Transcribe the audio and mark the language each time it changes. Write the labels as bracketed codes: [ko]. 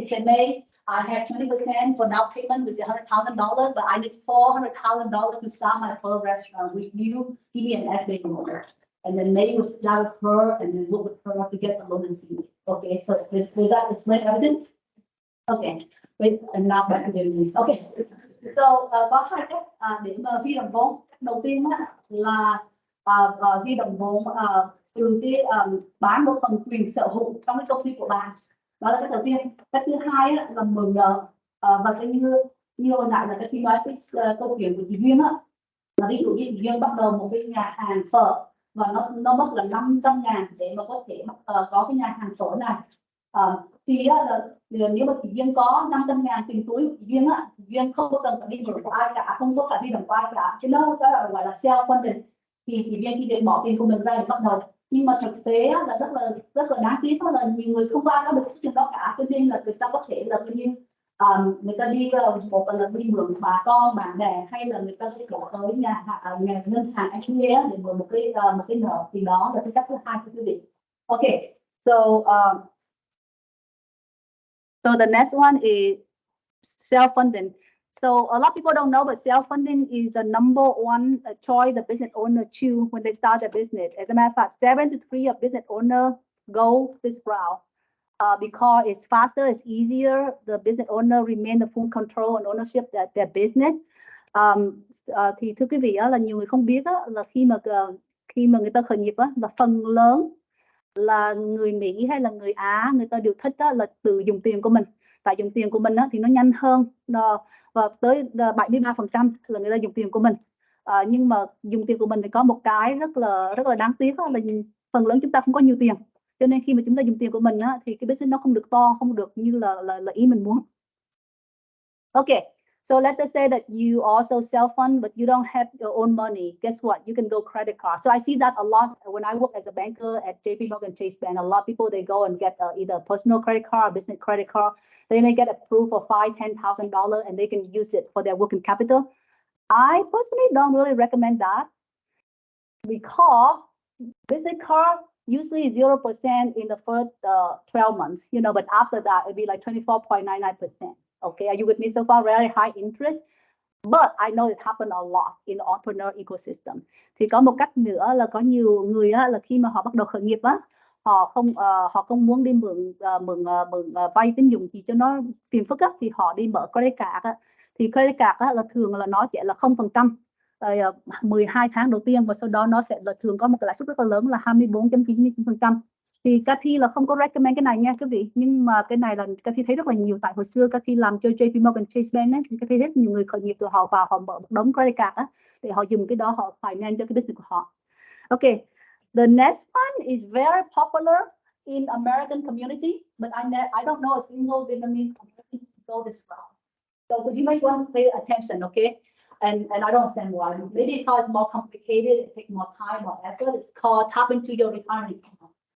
[en] You say, May, I have 20% for down payment with $100,000, but I need $400,000 to start my first restaurant. Will you give me an SBA loan? And then May will sit down with her and then work with her to get the loan and see. Okay, so does that explain everything? Okay, wait, and now back to the news. Okay. [vi] So, có 2 cách để mà huy động vốn. Cách đầu tiên là huy động vốn từ cái bán một phần quyền sở hữu trong cái công ty của bạn. Đó là cái đầu tiên. Cách thứ hai là mượn nợ, và cái như hồi nãy là cái khi nói cái câu chuyện của chị Duyên là ví dụ như chị Duyên bắt đầu một cái nhà hàng phở và nó mất là 500.000 để mà có thể có cái nhà hàng phở này. Thì là nếu mà chị Duyên có 500.000 tiền túi của chị Duyên không có cần phải đi mượn của ai cả, không có phải huy động của ai cả, chứ nó là gọi là self funding. Thì chị Duyên chỉ để bỏ tiền của mình ra để bắt đầu. Nhưng mà thực tế á, là rất là đáng tiếc là nhiều người không ai có được số tiền đó cả, cho nên là người ta có thể là coi như người ta đi một là đi mượn bà con bạn bè, hay là người ta sẽ đổ tới nhà ngân hàng ATM để mượn một cái nợ, thì đó là cái cách thứ hai của quý vị. [en] Okay, so the next one is self-funding. So a lot of people don't know, but self-funding is the number one choice the business owner choose when they start their business. As a matter of fact, 7 to 3 of business owners go this route because it's faster, it's easier. The business owner remain the full control and ownership of their business. [vi] Thì thưa quý vị là nhiều người không biết là khi mà người ta khởi nghiệp là phần lớn là người Mỹ hay là người Á, người ta đều thích là tự dùng tiền của mình. Tại dùng tiền của mình thì nó nhanh hơn, và tới 73% là người ta dùng tiền của mình. Nhưng mà dùng tiền của mình thì có một cái rất là đáng tiếc là phần lớn chúng ta không có nhiều tiền, cho nên khi mà chúng ta dùng tiền của mình thì cái business nó không được to, không được như là ý mình muốn. [en] Okay, so let's just say that you also self-fund, but you don't have your own money. Guess what? You can go credit card. So I see that a lot when I work as a banker at JP Morgan Chase Bank. A lot of people, they go and get either a personal credit card or business credit card. They may get approved for $5,000-$10,000 and they can use it for their working capital. I personally don't really recommend that because business card usually 0% in the first 12 months, but after that it'll be like 24.99%. Okay, are you with me so far? Very high interest, but I know it happened a lot in the entrepreneur ecosystem. [vi] Thì có một cách nữa là có nhiều người là khi mà họ bắt đầu khởi nghiệp họ không muốn đi mượn vay tín dụng gì cho nó phiền phức thì họ đi mở credit card thì credit card là thường là nó sẽ là 0% 12 tháng đầu tiên, và sau đó nó sẽ là thường có một cái lãi suất rất là lớn là 24.99%. Thì Cathy là không có recommend cái này nha quý vị, nhưng mà cái này là Cathy thấy rất là nhiều. Tại hồi xưa Cathy làm cho JP Morgan Chase Bank thì Cathy thấy rất nhiều người khởi nghiệp từ họ vào họ mở một đống credit card để họ dùng cái đó họ finance cho cái business của họ. [en] Okay, the next one is very popular in American community, but I don't know a single Vietnamese community to go this route. So you might want to pay attention, okay? And I don't understand why. Maybe because it's more complicated, it takes more time or effort. It's called tap into your retirement account.